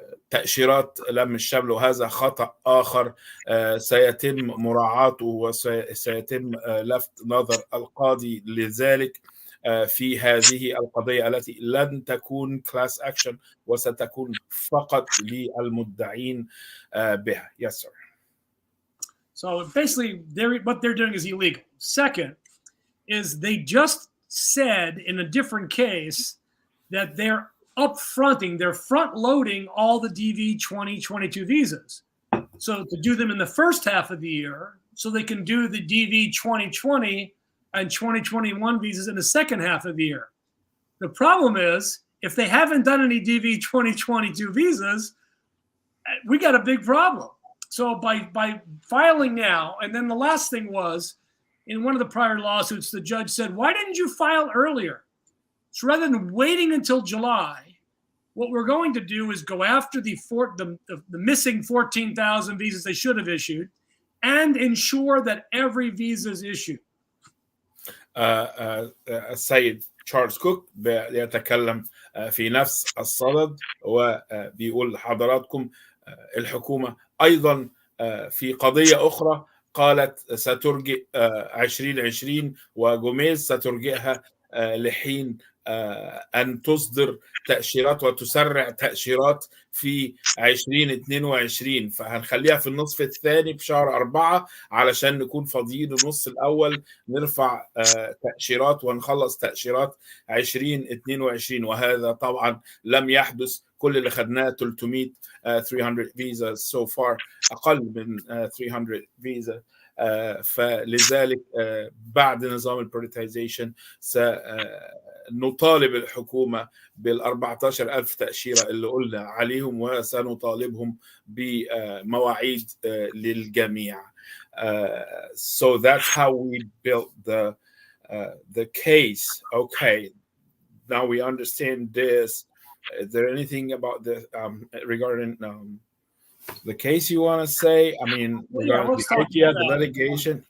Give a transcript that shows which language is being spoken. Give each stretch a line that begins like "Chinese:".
Arabic: تأشيرات لم الشمل، وهذا خطأ آخر سيتم مراعاته وسيتم لفت نظر القاضي لذلك في هذه القضية التي لن تكون class action وستكون فقط للمدعين بها.
English: Yes, sir. So basically, what they're doing is illegal. Second is they just said in a different case that they're they're front-loading all the DV2022 visas. So to do them in the first half of the year, so they can do the DV2020 and 2021 visas in the second half of the year. The problem is, if they haven't done any DV 2022 visas, we got a big problem. So by filing now, and then the last thing was, in one of the prior lawsuits, the judge said, why didn't you file earlier? So rather than waiting until July, what we're going to do is go after the missing 14,000 visas they should have issued and ensure that every visa is issued.
Arabic: السيد تشارلز كوك يتكلم في نفس الصدد، وبيقول لحضراتكم الحكومة أيضا في قضية أخرى قالت سترجئ 2020 وجوميز سترجئها لحين أن تصدر تأشيرات وتسرع تأشيرات في 2022. فهنخليها في النصف الثاني بشهر 4 علشان نكون فاضيين النص الأول نرفع تأشيرات ونخلص تأشيرات 2022. وهذا طبعا لم يحدث. كل اللي خدناه 300
English: visas so far،
Arabic: أقل من 300 visas. فلذلك بعد نظام البريتايزيشن سنطالب الحكومة بال14,000 تأشيرة اللي قلنا عليهم، وسنطالبهم بمواعيد للجميع.
English: So that's how we built the case. Okay, now we understand this. Is there anything about the regarding the case you want to say? I mean, regarding the litigation.